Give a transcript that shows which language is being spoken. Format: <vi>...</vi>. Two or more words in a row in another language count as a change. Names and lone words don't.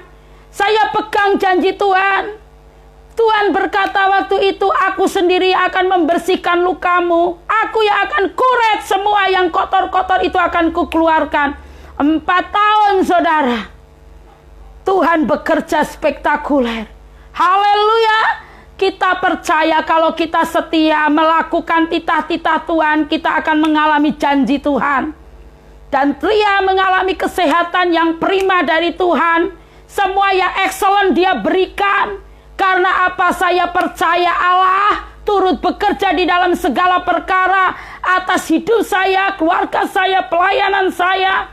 <id>Saya pegang janji Tuhan. Tuhan berkata waktu itu, aku sendiri akan membersihkan lukamu. Aku yang akan kuret semua yang kotor-kotor itu akan kukeluarkan. 4 tahun saudara, Tuhan bekerja spektakuler. Haleluya. Kita percaya kalau kita setia melakukan titah-titah Tuhan, kita akan mengalami janji Tuhan. Dan Ria mengalami kesehatan yang prima dari Tuhan. Semua yang excellent Dia berikan. Karena apa? Saya percaya Allah turut bekerja di dalam segala perkara atas hidup saya, keluarga saya, pelayanan saya.</id>